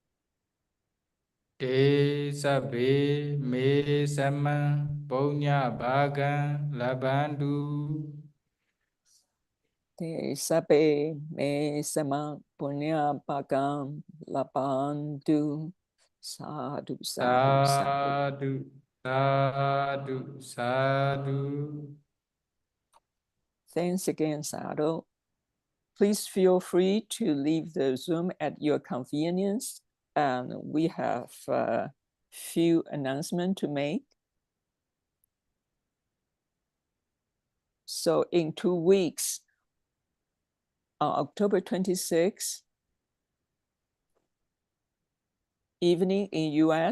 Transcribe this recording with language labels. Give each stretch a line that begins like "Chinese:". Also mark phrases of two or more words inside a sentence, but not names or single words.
Pali: Te sabe me sama punya bagan labandu. Te sabe me sama punya bagan labandu. Sadhu, sadhu, sadhu. Sadhu, sadhu, sadhu.
English: Thanks again, Sadhu. Please feel free to leave the Zoom at your convenience. And we have a few announcements to make. So in 2 weeks, on October 26th, evening in US,